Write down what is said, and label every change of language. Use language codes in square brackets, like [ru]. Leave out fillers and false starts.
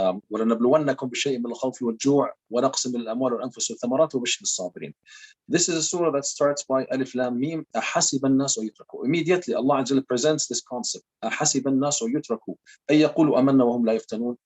[ar] ولنبلونكم بشيء من الخوف والجوع ونقص من الأموال والأنفس والثمرات وبشر الصابرين. [en] This is a surah that starts by Alif Lam Mim. [ar] أحسب الناس يتركوا. [en] Immediately Allah Azza wa Jal presents this concept. [ar] أحسب الناس يتركوا أن يقولوا آمنا وهم لا يفتنون.